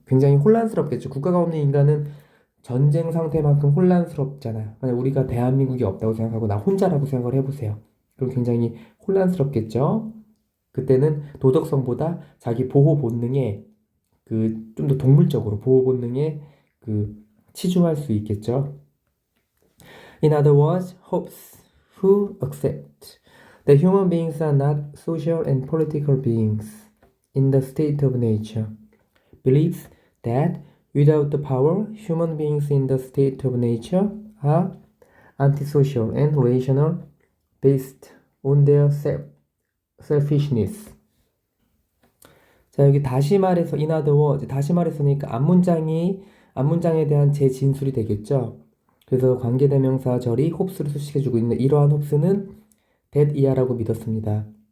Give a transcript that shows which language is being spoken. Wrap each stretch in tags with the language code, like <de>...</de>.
<ko>굉장히 혼란스럽겠죠. 국가가 없는 인간은 전쟁 상태만큼 혼란스럽잖아요. 만약 우리가 대한민국이 없다고 생각하고 나 혼자라고 생각을 해보세요. 그럼 굉장히 혼란스럽겠죠. 그때는 도덕성보다 자기 보호 본능에 좀 더 동물적으로 보호 본능에 치중할 수 있겠죠.</ko> <en>In other words, hopes who accept that human beings are not social and political beings in the state of nature, believes that without the power, human beings in the state of nature are antisocial and rational based on their selfishness.</en> <ko>자, 여기 다시 말해서</ko> <en>in other words,</en> <ko>다시 말해서니까 앞문장에 대한 재진술이 되겠죠. 그래서 관계대명사 절이 홉스를 수식해주고 있는 이러한 홉스는 that 이하라고 믿었습니다.</ko>